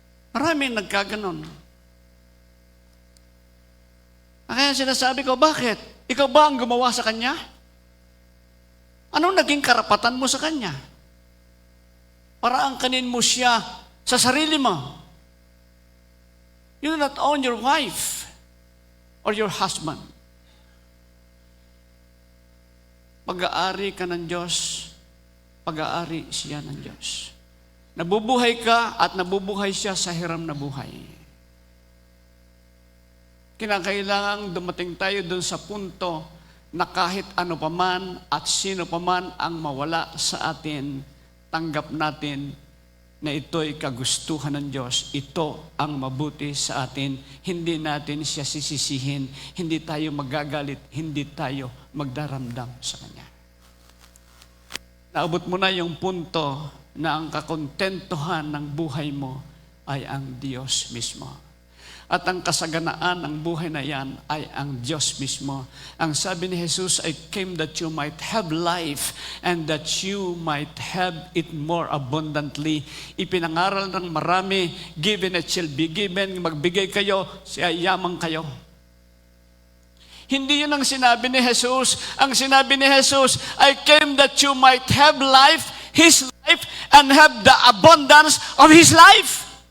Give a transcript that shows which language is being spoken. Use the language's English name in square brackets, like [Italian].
[Filipino] Maraming nagkaganon. Kaya sinasabi ko, bakit? Ikaw ba ang gumawa sa Kanya? Anong naging karapatan mo sa Kanya? Para angkanin mo siya sa sarili mo. [English] You do not own your wife or your husband. [Filipino] Pag-aari ka ng Diyos, pag-aari siya ng Diyos. Nabubuhay ka at nabubuhay siya sa hiram na buhay. Kinakailangang dumating tayo doon sa punto na kahit ano paman at sino paman ang mawala sa atin, tanggap natin na ito'y kagustuhan ng Diyos. Ito ang mabuti sa atin. Hindi natin siya sisisihin. Hindi tayo magagalit. Hindi tayo magdaramdam sa Kanya. Naabot mo na yung punto na ang kakontentuhan ng buhay mo ay ang Diyos mismo. At ang kasaganaan ng buhay na yan ay ang Diyos mismo. Ang sabi ni Jesus, [English] I came that you might have life and that you might have it more abundantly. [Filipino] Ipinangaral ng marami, [English] given it shall be given. [Filipino] Magbigay kayo, siya yaman kayo. Hindi yun ang sinabi ni Jesus. Ang sinabi ni Jesus, [English] I came that you might have life, His life, and have the abundance of His life.